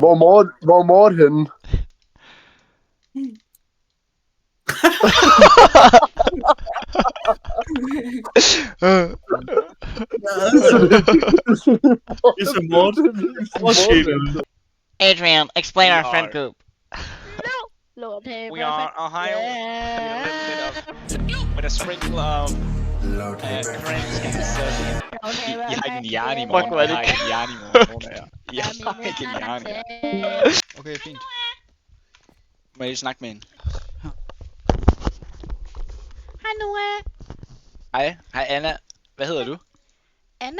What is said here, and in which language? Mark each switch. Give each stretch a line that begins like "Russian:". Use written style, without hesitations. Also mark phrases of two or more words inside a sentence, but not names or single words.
Danish: Hvor Mort henne? Det er så Morten.
English: Adrian, explain our friend group. Lord, hey, We are Ohio. With a sprinkle of friends and stuff.
Danish: Jeg har ikke en hjerne i morgen. Jeg har ikke en hjerne i morgen. Jeg har ikke en hjerne. Okay, fint. Må jeg lige snakke med hende? Hej Noah. Hej Anna. Hvad hedder du? Anna?